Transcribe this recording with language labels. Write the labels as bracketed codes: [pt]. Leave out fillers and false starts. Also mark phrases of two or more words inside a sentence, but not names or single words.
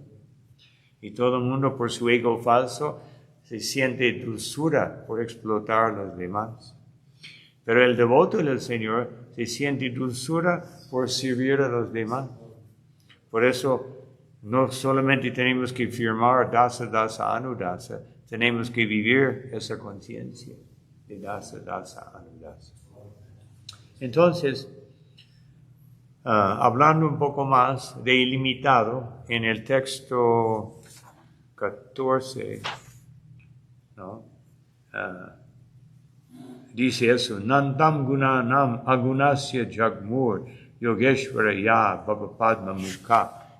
[es] Y todo el mundo, por su ego falso, se siente dulzura por explotar a los demás. Pero el devoto del Señor se siente dulzura por servir a los demás. Por eso no solamente tenemos que firmar [sa] दास, दास, अनुदास, [es] tenemos que vivir esa conciencia de [sa] दास, दास, अनुदास. [es] Entonces, hablando un poco más de ilimitado, en el texto 14, ¿no? Dice eso, [sa] नन्दं गुणानाम् अगुणस्य जग्मुर् योगेश्वर य भवपद्म मुख.